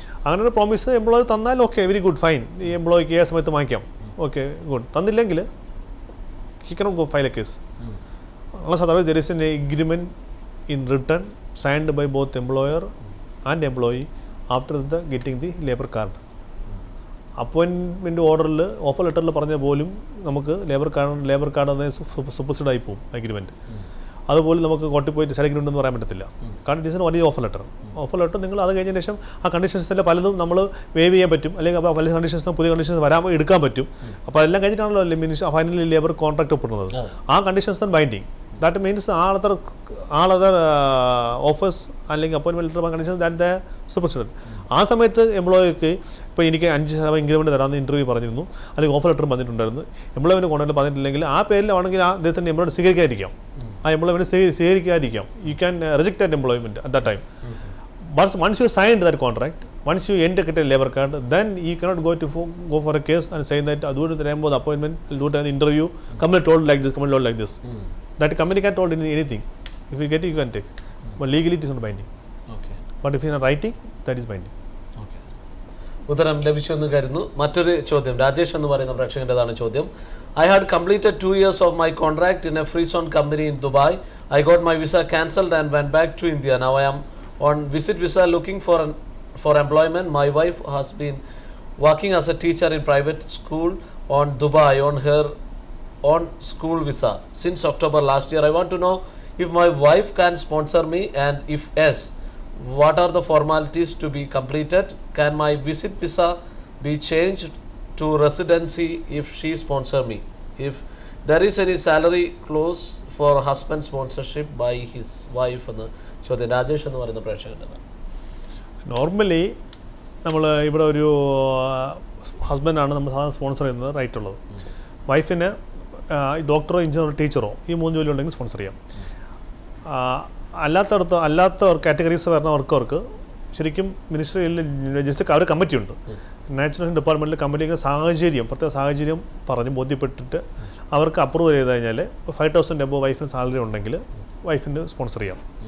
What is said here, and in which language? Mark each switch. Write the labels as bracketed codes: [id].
[ml] അങ്ങനെ ഒരു promise employer തന്നാൽ ഓക്കെ, വെരി ഗുഡ്, ഫൈൻ, ഈ എംപ്ലോയിക്ക് ഏത് സമയത്ത് വാങ്ങിക്കാം, ഓക്കെ ഗുഡ്. [en] തന്നില്ലെങ്കിൽ he cannot go file a case unless otherwise there is an agreement in written signed by both employer and employee after the getting the labor card. [ml] Appointment ഓർഡറിൽ offer ലെറ്ററിൽ പറഞ്ഞ പോലും നമുക്ക് labour card അത് സൂപ്പർസൈഡ് ആയി പോകും agreement. അതുപോലെ നമുക്ക് കോർട്ടിൽ പോയിട്ട് സൈഡ് അഗ്രിമെൻ്റ് എന്ന് പറയാൻ പറ്റത്തില്ല. കാരണം ഇറ്റ് ഈസ് വലിയ ഓഫർ ലെറ്റർ നിങ്ങൾ അത് കഴിഞ്ഞതിന് ശേഷം ആ കണ്ടീഷൻസിൻ്റെ പലതും നമ്മൾ വേവ് ചെയ്യാൻ പറ്റും, അല്ലെങ്കിൽ പല കണ്ടീഷൻസും പുതിയ കണ്ടീഷൻസ് എടുക്കാൻ പറ്റും. അപ്പോൾ എല്ലാം കഴിഞ്ഞിട്ടാണല്ലോ ഫൈനലി ലേബർ കോൺട്രാക്ട് ഒപ്പിടുന്നത്. ആ conditions R binding. [en] That means all other offers അല്ലെങ്കിൽ appointment letter conditions that the supersede. [ml] ആ സമയത്ത് എംപ്ലോയിക്ക് ഇപ്പോൾ എനിക്ക് 5% ഇൻക്രിമെൻറ്റ് തരാമെന്ന് ഇൻ്റർവ്യൂ പറഞ്ഞിരുന്നു, അല്ലെങ്കിൽ ഓഫർ ലെറ്റർ പറഞ്ഞിട്ടുണ്ടായിരുന്നു, എംപ്ലോയിൻ്റെ കോൺട്രാക്ട് പറഞ്ഞിട്ടില്ലെങ്കിൽ ആ പേരിലാണെങ്കിൽ ആ അദ്ദേഹത്തിൻ്റെ എംപ്ലോയിഡ് സ്വീകരിക്കാതിരിക്കാം, ആ employment സ്വീകരിക്കാതിരിക്കാം. [en] You can reject that employment at that time. But once you signed that contract, once you enter a labor card, then you cannot go for a case and say that അതുകൊണ്ട് തരുമ്പോൾ appointment, do it an interview, company told like this, that company can told anything. If you get it, you can take, but legally it is not binding. Okay. But if you are writing, that is binding. [ml] Okay. ഉത്തരം ലഭിച്ചു എന്ന് കരുതുന്നു. മറ്റൊരു ചോദ്യം രാജേഷ് എന്ന് പറയുന്ന പ്രേക്ഷകൻ്റെതാണ് ചോദ്യം. [en] I had completed 2 years of my contract in a free zone company in Dubai. I got my visa cancelled and went back to India. Now I am on visit visa looking for employment. My wife has been working as a teacher in private school on Dubai on her own school visa since October last year. I want to know if my wife can sponsor me, and if yes, what are the formalities to be completed? Can my visit visa be changed to residency if she sponsor me? If there is any salary clause for husband sponsorship by his wife എന്ന് ചോദ്യം രാജേഷ് എന്ന് പറയുന്ന പ്രേക്ഷകൻ്റെതാണ്. [ml] Normally നമ്മൾ ഇവിടെ ഒരു ഹസ്ബൻഡാണ് നമ്മൾ സാധാരണ sponsor ചെയ്യുന്നത് റൈറ്റ് ഉള്ളത്. വൈഫിന് ഡോക്ടറോ എഞ്ചിനീയറോ ടീച്ചറോ ഈ 3 ജോലി ഉണ്ടെങ്കിൽ സ്പോൺസർ ചെയ്യാം. അല്ലാത്ത കാറ്റഗറീസ് വരുന്നവർക്ക് ശരിക്കും മിനിസ്ട്രിയിൽ ജസ്റ്റ് ഒരു കമ്മിറ്റിയുണ്ട്, നാച്ചുറൽ ഡിപ്പാർട്ട്മെൻറ്റിൽ കമ്പനിക്ക് പ്രത്യേക സാഹചര്യം പറഞ്ഞ് ബോധ്യപ്പെട്ടിട്ട് അവർക്ക് അപ്രൂവ് ചെയ്ത് കഴിഞ്ഞാൽ 5,000 എബോ വൈഫിന് സാലറി ഉണ്ടെങ്കിൽ വൈഫിന് സ്പോൺസർ ചെയ്യാം.